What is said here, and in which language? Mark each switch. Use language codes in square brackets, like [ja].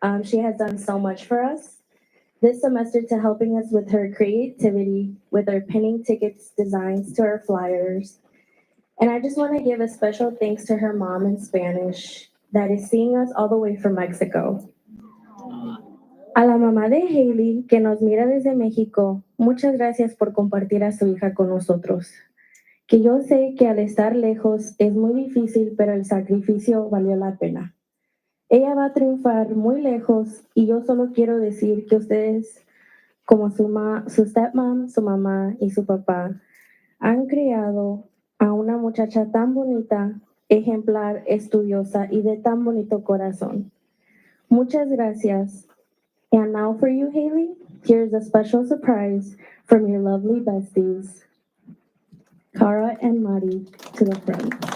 [en] She has done so much for us this semester to helping us with her creativity, with our pinning tickets designs to our flyers. And I just want to give a special thanks to her mom in Spanish that is seeing us all the way from Mexico. [es] A la mamá de Haley, que nos mira desde México, muchas gracias por compartir a su hija con nosotros. que yo sé que al estar lejos es muy difícil, pero el sacrificio valió la pena. Ella va a triunfar muy lejos y yo solo quiero decir que ustedes, como su stepmom, su mamá y su papá, han criado a una muchacha tan bonita, ejemplar, estudiosa y de tan bonito corazón. Muchas gracias. [en] And now for you, Haley, here's a special surprise from your lovely besties, Cara and Mari, to the front.